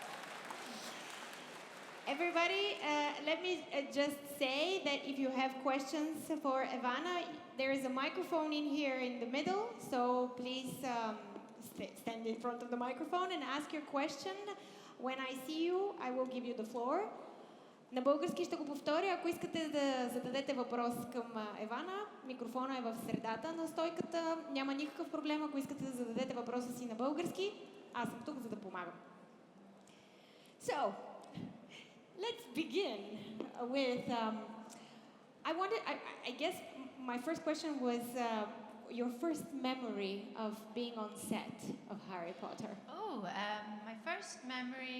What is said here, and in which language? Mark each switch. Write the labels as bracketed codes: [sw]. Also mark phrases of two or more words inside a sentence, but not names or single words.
[en] Everybody, let me just say that if you have questions for Evanna, there is a microphone in here in the middle. So please stand in front of the microphone and ask your question. When I see you, I will give you the floor. [bg] На български ще го повторя. Ако искате да зададете въпрос към Евана, микрофона е в средата на стойката. Няма никакъв проблем, ако искате да зададете въпроса си на български. Аз съм тук, за да помагам. [en] So, let's begin with... I guess my first question was your first memory of being on set of Harry Potter. Oh, my first memory...